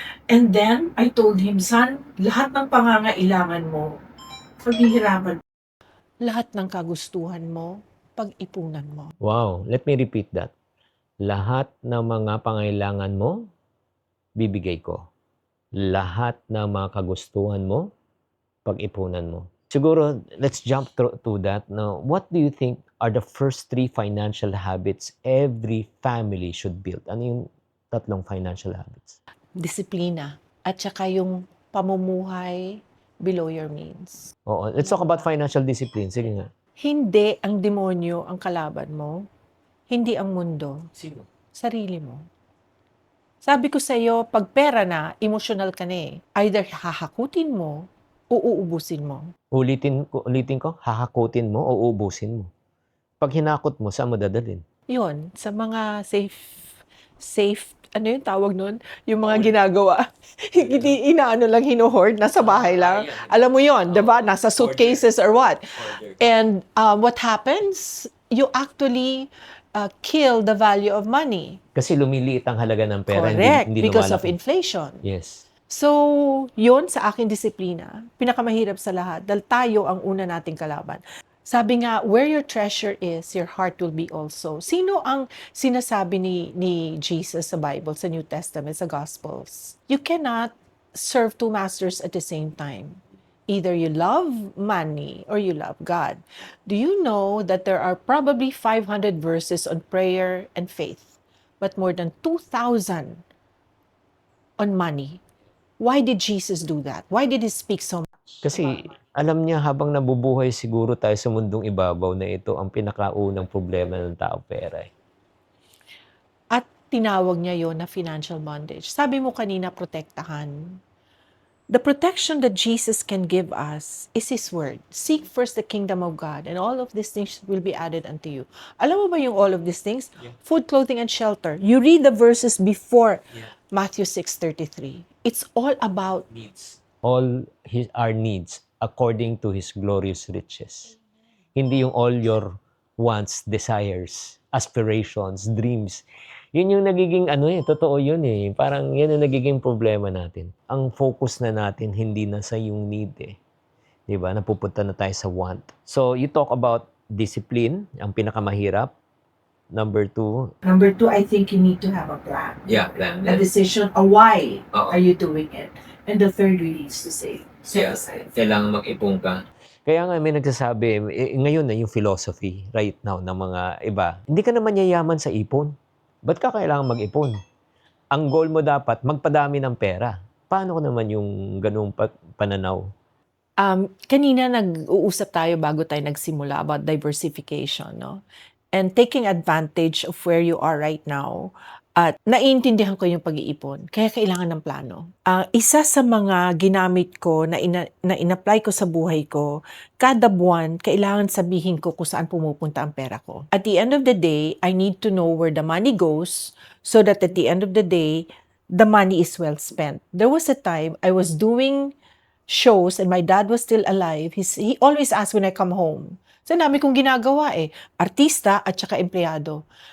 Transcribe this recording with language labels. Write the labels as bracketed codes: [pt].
[en] And then, I told him, son, [tl] lahat ng pangangailangan mo, paghihirapan. Lahat ng kagustuhan mo, pag-ipunan mo. [en] Wow, let me repeat that. [tl] Lahat ng mga pangailangan mo, bibigay ko. Lahat ng mga kagustuhan mo, pag-ipunan mo. [en] Siguro, let's jump to that. Now, what do you think are the first 3 financial habits every family should build? [tl] Ano yung tatlong financial habits? Disiplina. At saka yung pamumuhay [en] below your means. Oo, let's talk about financial discipline. [tl] Sige nga. Hindi ang demonyo ang kalaban mo. Hindi ang mundo. Sino? Sarili mo. Sabi ko sa iyo, pag pera na, emotional ka na eh. Either hahakutin mo o uubusin mo. Ulitin ko, hahakutin mo o uubusin mo. Pag hinakot mo, saan mo dadalhin? Yun, sa mga safe, ano yung tawag nun? Yung mga ginagawa. Hindi inaano lang, hino-hoard, nasa bahay lang. Alam mo yon, diba? [en] Nasa suitcases or what. And what happens? You actually kill the value of money. [tl] Kasi lumiliit ang halaga ng pera. [en] Correct, [tl] hindi [en] because of [tl] lumalaki. [en] inflation. Yes. [tl] So, yun sa aking disiplina, pinakamahirap sa lahat dahil tayo ang una nating kalaban. Sabi nga, [en] where your treasure is, your heart will be also. [tl] Sino ang sinasabi ni Jesus sa Bible, sa New Testament, sa Gospels? [en] You cannot serve 2 masters at the same time. Either you love money or you love God. Do you know that there are probably 500 verses on prayer and faith, but more than 2,000 on money? Why did Jesus do that? Why did he speak so much? [tl] Kasi alam niya habang nabubuhay siguro tayo sa mundong ibabaw na ito ang pinakaunang problema ng tao, pera. At tinawag niya yon na financial bondage. Sabi mo kanina, protektahan. [en] The protection that Jesus can give us is His Word. Seek first the kingdom of God, and all of these things will be added unto you. [tl] Alam mo ba yung [en] all of these things? Yeah. Food, clothing, and shelter. You read the verses before Matthew 6:33. It's all about needs. All our needs according to His glorious riches. [tl] Hindi yung [en] all your wants, desires, aspirations, dreams. [tl] Yun yung nagiging totoo yun eh. Parang yan ang nagiging problema natin. Ang focus na natin hindi na sa yung need eh. Diba? Napupunta na tayo sa want. [en] So, you talk about discipline, [tl] ang pinakamahirap. [en] Number 2. Number 2, I think you need to have a plan. Yeah, plan. A decision, a why [tl] Oo. [en] are you doing it? And the third really is to save. Set aside. [tl] Kailangan mag-ipon ka. Kaya nga may nagsasabi, ngayon na yung philosophy right now ng mga iba, hindi ka naman yayaman sa ipon. Ba't ka kailangan mag-ipon? Ang goal mo dapat, magpadami ng pera. Paano ko naman yung ganung pananaw? Kanina nag-uusap tayo bago tayo nagsimula about diversification, no? [en] And taking advantage of where you are right now. [tl] At naiintindihan ko yung pag-iipon, kaya kailangan ng plano. Isa sa mga ginamit ko na in-apply ko sa buhay ko, kada buwan, kailangan sabihin ko kung saan pumupunta ang pera ko. [en] At the end of the day, I need to know where the money goes so that at the end of the day, the money is well spent. There was a time I was doing shows and my dad was still alive. He always asked when I come home. [tl] So, namin kong ginagawa artista at saka empleyado.